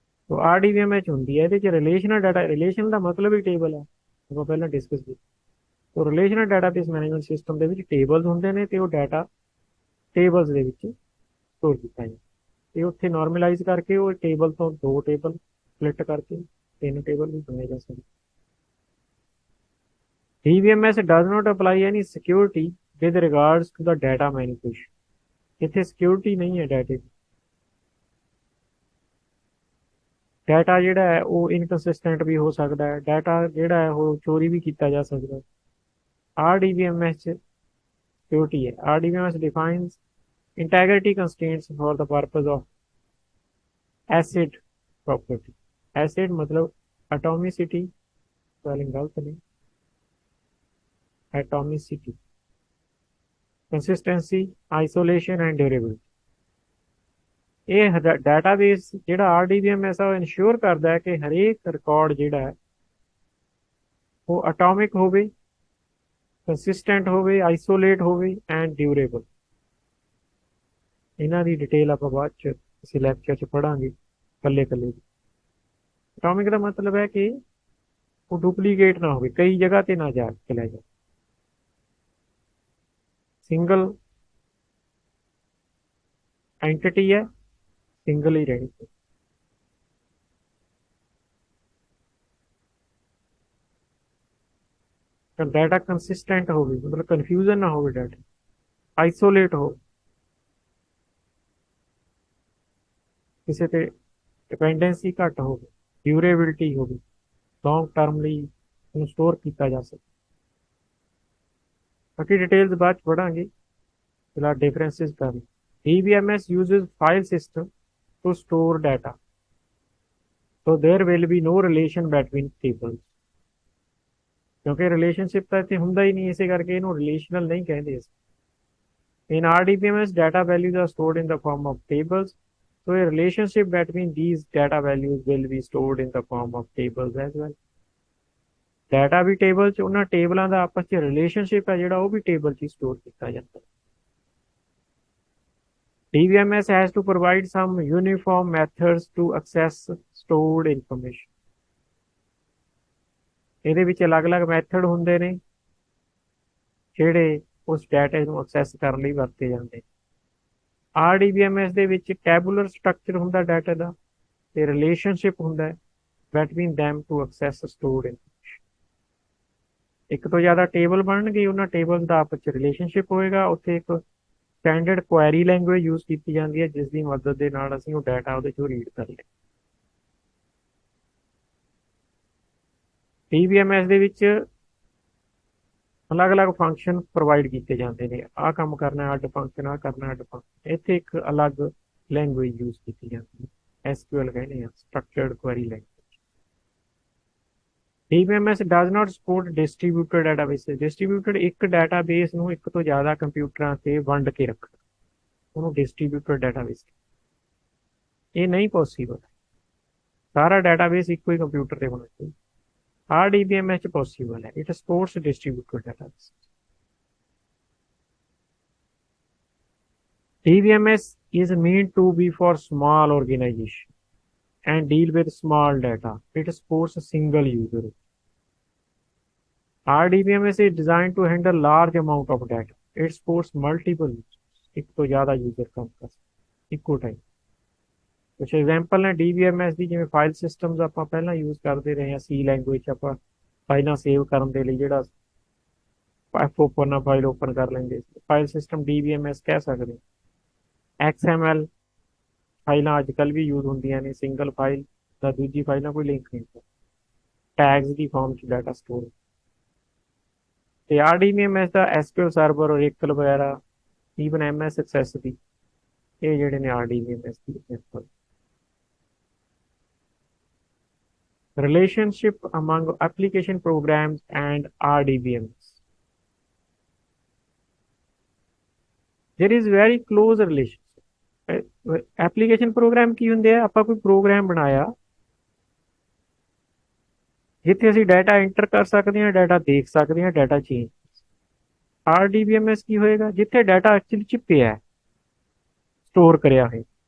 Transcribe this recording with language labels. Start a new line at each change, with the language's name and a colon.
Punjabi: तो RDBMS ਹੁੰਦੀ ਹੈ, ਇਹਦੇ 'ਚ ਰਿਲੇਸ਼ਨਲ ਡਾਟਾ, ਰਿਲੇਸ਼ਨ ਦਾ ਮਤਲਬ ਹੀ ਟੇਬਲ ਹੈ, ਆਪਾਂ ਪਹਿਲਾਂ ਡਿਸਕਸ ਕੀਤਾ। तो ਰਿਲੇਸ਼ਨਲ ਡਾਟਾਬੇਸ ਮੈਨੇਜਮੈਂਟ ਸਿਸਟਮ ਦੇ ਵਿੱਚ ਟੇਬਲਸ ਹੁੰਦੇ ਨੇ, ਤੇ ਉਹ ਡਾਟਾ ਟੇਬਲਸ ਦੇ ਵਿੱਚ ਸਟੋਰ ਕੀਤਾ ਜਾਂਦਾ, ਤੇ ਉੱਥੇ ਨਾਰਮਲਾਈਜ਼ ਕਰਕੇ ਉਹ ਟੇਬਲ ਤੋਂ ਦੋ ਟੇਬਲ ਸਪਲਿਟ ਕਰਕੇ ਤਿੰਨ ਟੇਬਲ ਵੀ ਬਣਾਏ ਜਾ ਸਕਦੇ।
English: DBMS does not apply any security with regards to the data manipulation।
Punjabi: ਇੱਥੇ ਸਿਕਿਉਰਿਟੀ ਨਹੀਂ ਹੈ ਡਾਟੇ ਦੀ। ਡਾਟਾ ਜਿਹੜਾ ਹੈ ਉਹ ਇਨਕਨਸਿਸਟੈਂਟ ਵੀ ਹੋ ਸਕਦਾ ਹੈ, ਡਾਟਾ ਜਿਹੜਾ ਹੈ ਉਹ ਚੋਰੀ ਵੀ ਕੀਤਾ ਜਾ ਸਕਦਾ ਹੈ। RDBMS 'ਚ ਸਿਕਿਉਰਿਟੀ ਹੈ।
English: RDBMS defines integrity constraints for the purpose of ACID property। ACID
Hindi: मतलब
English: atomicity,
Hindi: स्पेलिंग गलत नहीं,
English: atomicity, consistency, isolation and durability।
Punjabi: ਇਹ ਡਾਟਾਬੇਸ ਜਿਹੜਾ RDBMS ਆ ਉਹ ਇਨਸ਼ੋਰ ਕਰਦਾ ਹੈ ਕਿ ਹਰੇਕ ਰਿਕਾਰਡ ਜਿਹੜਾ ਹੈ ਉਹ ਅਟੋਮਿਕ ਹੋਵੇ, ਕੰਸਿਸਟੈਂਟ ਹੋਵੇ, ਆਈਸੋਲੇਟ ਹੋਵੇ ਐਂਡ ਡਿਊਰੇਬਲ। ਇਹਨਾਂ ਦੀ ਡਿਟੇਲ ਆਪਾਂ ਬਾਅਦ ਚ ਕਿਸੇ ਲੈਕਚਰ 'ਚ ਪੜਾਂਗੇ ਇਕੱਲੇ ਇਕੱਲੇ। ਅਟੋਮਿਕ ਦਾ ਮਤਲਬ ਹੈ ਕਿ ਉਹ ਡੁਪਲੀਕੇਟ ਨਾ ਹੋਵੇ, ਕਈ ਜਗ੍ਹਾ ਤੇ ਨਾ ਜਾ ਚਲਾ ਜਾਏ, ਸਿੰਗਲ ਐਂਟਿਟੀ ਹੈ, ਸਿੰਗਲ ਹੀ ਰਹਿਣੀ ਚਾਹੀਦੀ। ਡਾਟਾ ਕੰਸਿਸਟੈਂਟ ਹੋਵੇ, ਮਤਲਬ ਕਨਫਿਊਜ਼ਨ ਨਾ ਹੋਵੇ, ਡਾਟਾ ਆਈਸੋਲੇਟ ਹੋ, ਕਿਸੇ ਤੇ ਡਿਪੈਂਡੈਂਸੀ ਘੱਟ ਹੋਵੇ, ਡਿਊਰੇਬਿਲਿਟੀ ਹੋਵੇ, ਲੌਂਗ ਟਰਮ ਲਈ ਉਹਨੂੰ ਸਟੋਰ ਕੀਤਾ ਜਾ ਸਕੇ। ਬਾਕੀ ਡਿਟੇਲਸ ਬਾਅਦ ਚ ਪੜਾਂਗੇ, ਫਿਲਹਾਲ ਡਿਫਰੈਂਸਿਸ ਕਰਨ।
English: DBMS uses file system to store data, so there will be no relation between tables।
Punjabi: ਕਿਉਂਕਿ ਰਿਲੇਸ਼ਨਸ਼ਿਪ ਤਾਂ ਇੱਥੇ ਹੁੰਦਾ ਹੀ ਨਹੀਂ, ਇਸੇ ਕਰਕੇ ਇਹਨੂੰ ਰਿਲੇਸ਼ਨਲ ਨਹੀਂ ਕਹਿੰਦੇ।
English: In RDBMS, data values are stored in the form of tables, so a relationship between these data values will be stored in the form of tables as well।
Punjabi: Data we table 'ਚ, ਉਹਨਾਂ ਟੇਬਲਾਂ ਦਾ ਆਪਸ 'ਚ relationship ਹੈ ਜਿਹੜਾ ਉਹ ਵੀ table 'ਚ ਹੀ store ਕੀਤਾ ਜਾਂਦਾ।
English: DBMS has to provide some uniform methods to access stored information।
Punjabi: ਇਹਦੇ ਵਿੱਚ ਅਲੱਗ-ਅਲੱਗ ਮੈਥਡ ਹੁੰਦੇ ਨੇ ਜਿਹੜੇ ਉਸ ਡਾਟਾ ਨੂੰ ਐਕਸੈਸ ਕਰਨ ਲਈ ਵਰਤੇ ਜਾਂਦੇ। RDBMS ਦੇ ਵਿੱਚ ਟੈਬੂਲਰ ਸਟਰਕਚਰ ਹੁੰਦਾ ਡਾਟਾ ਦਾ ਤੇ ਰਿਲੇਸ਼ਨਸ਼ਿਪ ਹੁੰਦਾ ਹੈ
English: between them to access stored information।
Punjabi: ਇੱਕ ਤੋਂ ਜ਼ਿਆਦਾ ਟੇਬਲ ਬਣਨਗੇ, ਉਹਨਾਂ ਟੇਬਲ ਦਾ ਆਪਸ ਚ ਰਿਲੇਸ਼ਨਸ਼ਿਪ ਹੋਏਗਾ। ਉੱਥੇ ਇੱਕ ਸਟੈਂਡਰਡ ਕੁਐਰੀ ਲੈਂਗੁਏਜ ਯੂਜ਼ ਕੀਤੀ ਜਾਂਦੀ ਹੈ ਜਿਸ ਦੀ ਮਦਦ ਦੇ ਨਾਲ ਅਸੀਂ ਉਹ ਡਾਟਾ ਉਹਦੇ ਚੋਂ ਰੀਡ ਕਰ ਲਈਏ। DBMS ਦੇ ਵਿੱਚ ਅਲੱਗ-ਅਲੱਗ ਫੰਕਸ਼ਨ ਪ੍ਰੋਵਾਈਡ ਕੀਤੇ ਜਾਂਦੇ ਨੇ। ਆਹ ਕੰਮ ਕਰਨਾ ਅੱਡ ਫੰਕਸ਼ਨ, ਆਹ ਕਰਨਾ ਅੱਡ ਫੰਕਸ਼ਨ। ਇੱਥੇ ਇੱਕ ਅਲੱਗ ਲੈਂਗੁਏਜ ਯੂਜ਼ ਕੀਤੀ ਜਾਂਦੀ ਹੈ, SQL ਕਹਿੰਦੇ ਆ, structured query language.
English: DBMS does not support distributed databases।
Punjabi: ਡਿਸਟ੍ਰੀਬਿਊਟਡ ਇੱਕ ਡਾਟਾਬੇਸ ਨੂੰ ਇੱਕ ਤੋਂ ਜ਼ਿਆਦਾ ਕੰਪਿਊਟਰਾਂ ਤੇ ਵੰਡ ਕੇ ਰੱਖਣਾ, ਉਹਨੂੰ ਡਿਸਟ੍ਰੀਬਿਊਟਡ ਡਾਟਾਬੇਸ। ਇਹ ਨਹੀਂ ਪੋਸੀਬਲ। ਸਾਰਾ ਡਾਟਾਬੇਸ ਇੱਕੋ ਹੀ ਕੰਪਿਊਟਰ ਤੇ ਹੋਣਾ ਚਾਹੀਦਾ। RDBMS ਚ ਪੋਸੀਬਲ ਹੈ।
English: It supports distributed database. DBMS is meant to be for small organization and deal with small data. It supports a single user। RDBMS is designed to handle large amount of data। It supports multiple users।
Punjabi: ਇੱਕ ਤੋਂ ਜ਼ਿਆਦਾ user ਕੰਮ ਕਰ ਸਕਦੇ ਇੱਕੋ time. ਕੁਝ example ਨੇ DBMS ਦੀ, ਜਿਵੇਂ ਫਾਈਲ ਸਿਸਟਮਸ ਆਪਾਂ ਪਹਿਲਾਂ ਯੂਜ਼ ਕਰਦੇ ਰਹੇ ਹਾਂ। C ਲੈਂਗੁਏਜ ਆਪਾਂ ਫਾਈਲਾਂ ਸੇਵ ਕਰਨ ਦੇ ਲਈ ਜਿਹੜਾ ਓਪਨ ਨਾਲ ਫਾਈਲ ਓਪਨ ਕਰ ਲੈਂਦੇ, ਫਾਈਲ ਸਿਸਟਮ DBMS ਕਹਿ ਸਕਦੇ। XML ਫਾਈਲਾਂ ਅੱਜ ਕੱਲ੍ਹ ਵੀ ਯੂਜ਼ ਹੁੰਦੀਆਂ ਨੇ, ਸਿੰਗਲ ਫਾਈਲ ਦਾ ਦੂਜੀ ਫਾਈਲ ਨਾਲ ਕੋਈ ਲਿੰਕ ਨਹੀਂ ਹੁੰਦਾ, ਟੈਗਸ ਦੀ ਫਾਰਮ 'ਚ ਡਾਟਾ ਸਟੋਰ। ਤੇ RDBMS ਦਾ SQL ਸਰਵਰ, Oracle ਵਗੈਰਾ, ਈਵਨ MS ਐਕਸੈਸ ਦੀ, ਇਹ ਜਿਹੜੇ ਨੇ RDBMS ਦੀ example.
English: Relationship among application programs and RDBMS। There is very close relationship।
Punjabi: Application programme ਕੀ ਹੁੰਦੇ ਆ? ਆਪਾਂ ਕੋਈ ਪ੍ਰੋਗਰਾਮ ਬਣਾਇਆ ਜਿੱਥੇ ਅਸੀਂ ਡਾਟਾ ਐਂਟਰ ਕਰ ਸਕਦੇ ਹਾਂ, ਡਾਟਾ ਦੇਖ ਸਕਦੇ ਹਾਂ, ਡਾਟਾ ਚੇਂਜ। RDBMS ਕੀ ਹੋਏਗਾ? ਜਿੱਥੇ ਡਾਟਾ ਐਕਚੁਅਲੀ ਚ ਪਿਆ, ਸਟੋਰ ਕਰਿਆ ਹੋਇਆ।